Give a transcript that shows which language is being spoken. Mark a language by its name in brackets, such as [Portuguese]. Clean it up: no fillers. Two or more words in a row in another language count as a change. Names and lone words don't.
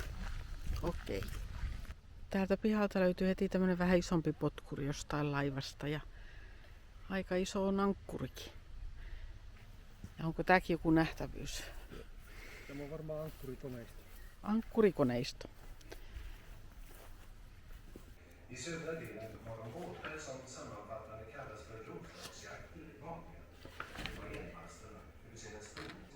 [Finnish] Okei. Täältä pihalta löytyy heti tämmönen vähän isompi potkuri jostain laivasta ja aika iso on ankkurikin. Ja onko tääkin joku nähtävyys? Tämä on varmaan ankkurikoneisto. Ankkurikoneisto. [Swedish] I södra delen har de båtar som sammanfattande kallas för roslagsjakter i vanliga. På enmasterna, det vill säga en stor